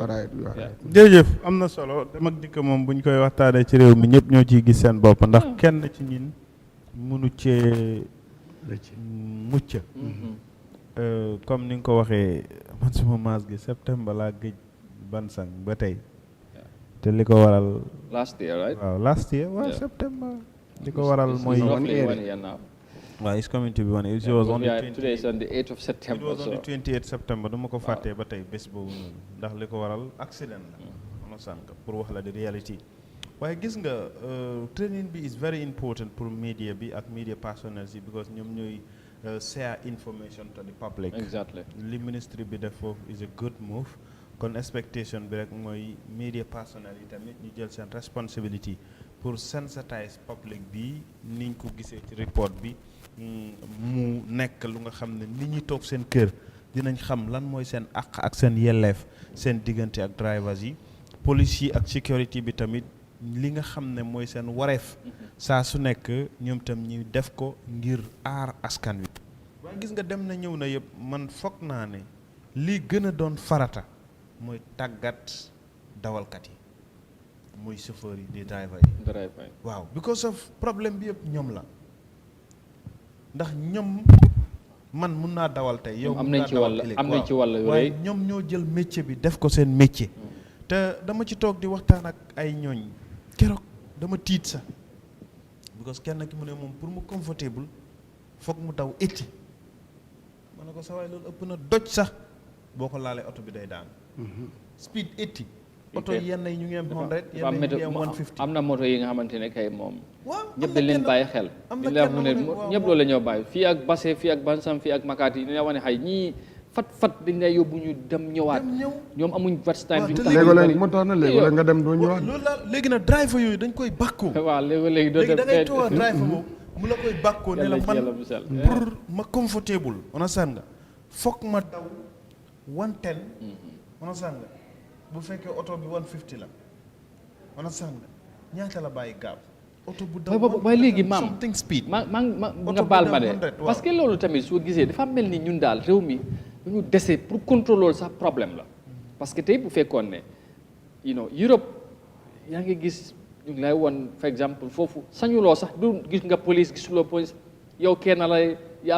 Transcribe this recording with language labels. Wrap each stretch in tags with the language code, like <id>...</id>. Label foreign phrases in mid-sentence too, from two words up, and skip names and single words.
<wo>jërëjëf am na solo dem ak dikk moom bu ñu koy waxtaanee ci réew mi ñëpp ñoo ciy gis seen bopp ndax kenn ci ñun mënu cee mucc comme ni nga ko waxee man suma maas gi septembre laa gëj Bansang ba tey te li ko waral</wo> <en>last year right waaw last year</en> <wo>waaw septembre li ko waral mooy waaw</wo> <en>it's coming to be one it was on today is on the 8th of September it was on the 28th September</en> <wo>dama ko fàttee ba tey bés boobu noonu ndax li ko waral accident la ama sànq pour wax la di reality waaye gis nga training bi</wo> <en>is very important</en> <wo>pour media bi ak</wo> <en>media personnels</en> <wo>yi because ñoom ñooy</wo> <en>share information to the public exactly</en> <wo>li ministry bi def foofu</wo> <en>is a good move</en> <wo>kon expectation bi rek mooy</wo> <en>media personnel</en> <wo>yi tamit ñu jël seen responsibility pour</wo> <en>sensitize public</en> <wo>bi niñ ko gisee ci report bi mu nekk lu nga xam ne nit ñi toog seen kër dinañ xam lan mooy seen àq ak seen yelleef seen diggante ak drivers yi police yi ak security bi tamit li nga xam ne mooy seen wareef saa su nekk ñoom tam ñuy def ko ngir aar askan wi waaye gis nga dem na ñëw na yëpp man foog naa ne lii gën a doon farata mooy tàggat dawalkat yi muy chauffeur yi di driver yi waaw</wo> <en>because of</en> <wo>problème bi yëpp ñoom la ndax ñoom man mun naa dawal tey yow am nañ ci wàll waaye ñoom ñoo jël métier bi def ko seen métier te dama ci toog di waxtaan ak ay ñooñ keroog dama tiit sax because kenn ki mu ne moom pour mu comfortable foog mu daw 80 ma ne ko sa waay loolu ëpp na doj sax boo ko laalee oto bi day daan speed 80 oto yenn yi ñu ngi am 100 yenn yi ñu ngi am 150 am na moto yi nga xamante ne kay moom waaw ñëpp dañ leen bàyyi xel di la mu ne ñëpp loolu la ñoo bàyyi fii ak Basse fii ak Bansam fii ak Makati dañ la wane xay ñii fat dañ lay yóbbu ñu dem ñëwaat ñoom amuñ watch time duñ léegi moo tax na léegi nga dem doo ñëwaat loolu la léegi nag driver yooyu dañ koy bàkkoo waaw léegi doo léegi da ngay dem toog driver boobu mu la koy bàkkoo ne la man pour ma comfortable understand nga foog ma daw 110 understand nga bu fekkee oto bi 150 la understand nga ñaata la bàyyi gaaw oto bu daw waaye léegi maam</wo> <en>something speed</en> <wo>ma nga baal ma de</wo> <fr>parce que</fr> <wo>loolu tamit soo gisee dafa mel ni ñun daal réew mi ñu dese pour contrôler loolu sax problème la</wo> <fr>parce que</fr> <wo>tey bu fekkoon ne Europe yaa ngi gis ñu ngi lay woon</wo> <fr>par exemple</fr> <wo>foofu sañuloo sax du gis nga police gisuloo police yow kenn lay yaa</wo>